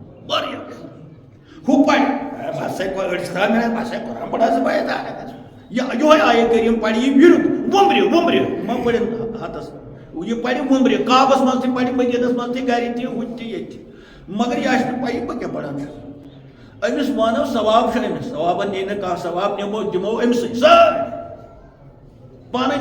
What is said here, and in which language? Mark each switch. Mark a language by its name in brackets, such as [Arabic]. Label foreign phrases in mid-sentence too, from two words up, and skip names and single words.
[Kashmiri] واریاہ ہُہ پرِ بسے أڑۍ چھِ ترٛاوان مےٚ بسے قرآن پڑھا ژٕ بایہِ یہوے آیہِ کریٖم پرِ یہِ وِرُد وُمبرِ ما پٔرِن ہتس یہِ پرِ وُمبرِ کعبس منٛز تہِ پرِ مدیٖنس منٛز تہِ گرِ تہِ ہُتہِ تہِ ییٚتہِ مگر یہِ آسہِ نہٕ پَیی بہٕ کیٛاہ پران چھُس أمِس مانو ثواب چھُ أمِس ثوابن نی نہٕ کانٛہہ ثواب دِمو أمسٕے سٲری پانٕے